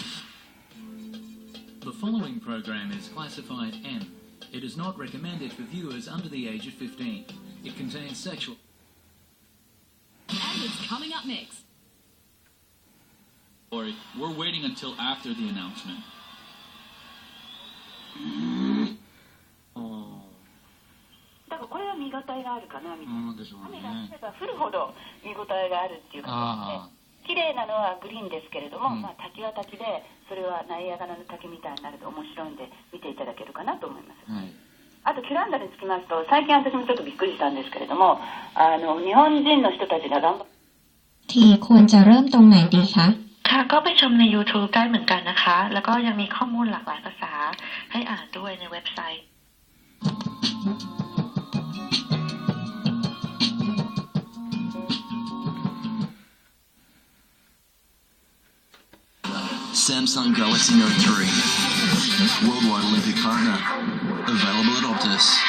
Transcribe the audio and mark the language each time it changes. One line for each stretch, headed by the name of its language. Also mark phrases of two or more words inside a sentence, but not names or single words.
English: The following program is classified M. It is not recommended for viewers under the age of 15. It contains sexual... And it's coming up next. Sorry, we're waiting until after the announcement.
Japanese: だからこれは見応えがあるかなみたいな。でしょうね。雨が降れば降るほど見応えがあるっていうかですね。綺麗なのはグリーンですけれども、まあ滝は滝でそれはナイアガラの滝みたいになると面白いんで見ていただけるかなと思います。あとキュランダにつきますと最近私もちょっとびっくりしたんですけれども、日本人の人たちが頑張って
Thai: ทีควรจะเริ่มตรงไหนดีคะ ค่ะก็ไปชมใน YouTube ได้เหมือนกันนะคะแล้วก็ยังมีข้อมูลหลากหลายภาษาให้อ่านด้วยในเว็บไซต์
English: Samsung Galaxy Note 3. Worldwide Olympic partner. Available at Optus.